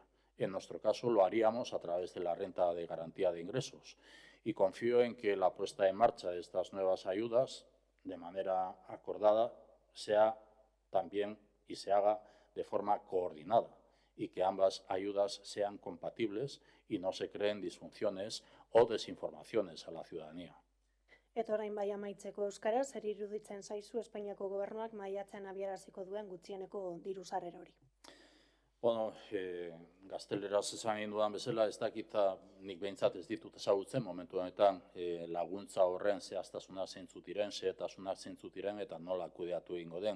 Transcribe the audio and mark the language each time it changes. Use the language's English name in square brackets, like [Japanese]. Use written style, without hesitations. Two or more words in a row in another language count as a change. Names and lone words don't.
[Spanish] En nuestro caso lo haríamos a través de la renta de garantía de ingresos y confío en que la puesta en marcha de estas nuevas ayudas de manera acordada sea también y se haga de forma coordinada y que ambas ayudas sean compatibles y no se creen disfunciones o desinformaciones a la ciudadanía. [Basque] Eta orain bai amaitzeko euskara, zer iruditzen zaizu Espainiako gobernuak maiatzean abiaraziko duen gutxieneko diru sarrera hori? Bueno, gazteleraz esan egin dudan bezala, ez dakita nik behintzat ez ditut ezagutzen momentu honetan laguntza horren zehaztasuna zeintzuk diren, xehetasunak zeintzuk diren eta nola kudeatu egingo den.